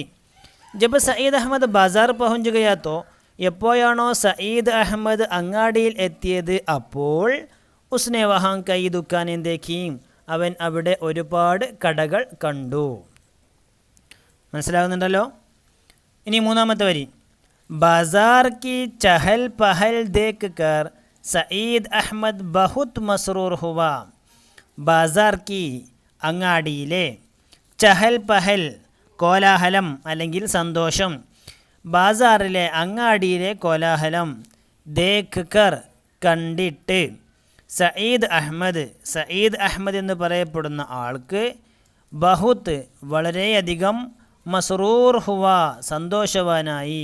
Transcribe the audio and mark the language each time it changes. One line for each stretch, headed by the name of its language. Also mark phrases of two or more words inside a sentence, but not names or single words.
Urdu: جب سید احمد بازار پہنچ گیا تو
Malayalam: എപ്പോഴാണോ സയ്യിദ് അഹമ്മദ് അങ്ങാടിയിൽ എത്തിയത് അപ്പോൾ
Urdu: اس نے وہاں کئی دکانیں دیکھیں
Malayalam: അവൻ അവിടെ ഒരുപാട് കടകൾ കണ്ടു. മനസ്സിലാകുന്നുണ്ടല്ലോ? ഇനി 3ാമത്തെ വരി.
Urdu: بازار کی چہل پہل دیکھ کر سعید احمد بہت مسرور ہوا. بازار کی
Malayalam: അങ്ങാടിയിലെ,
Urdu: چہل پہل
Malayalam: കോലാഹലം അല്ലെങ്കിൽ സന്തോഷം, ബാസാറിലെ അങ്ങാടിയിലെ കോലാഹലം,
Urdu: دیکھ کر
Malayalam: കണ്ടിട്ട്, സഈദ് അഹമ്മദ് എന്ന് പറയപ്പെടുന്ന ആൾക്ക് ബഹുത്ത് വളരെയധികം
Urdu: مسرور ہوا
Malayalam: സന്തോഷവാനായി.